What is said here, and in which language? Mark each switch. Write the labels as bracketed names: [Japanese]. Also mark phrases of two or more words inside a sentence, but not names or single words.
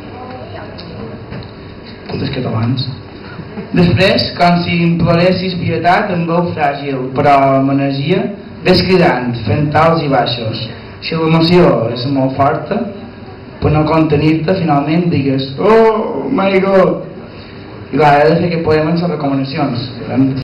[Catalan] Tots els catalans. Després, com si imploressis pietat amb veu fràgil, però amb energia, ves cridant, fent alts i baixos. Si l'emoció és molt forta, per no contenir-te, finalment digues: [English] oh my god! [Catalan] I clar, he de fer aquest poema amb les recomanacions.